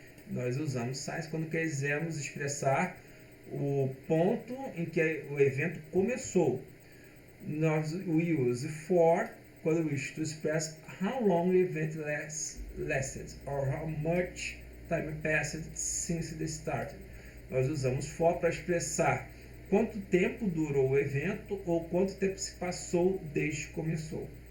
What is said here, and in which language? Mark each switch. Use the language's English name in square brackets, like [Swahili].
[Portuguese] Nós usamos signs quando quisermos expressar o ponto em que o evento começou. [English] We use for [Portuguese] quando [English] we wish to express how long the event lasted or how much time passed since the start. [Portuguese] Nós usamos for para expressar quanto tempo durou o evento ou quanto tempo se passou desde que começou.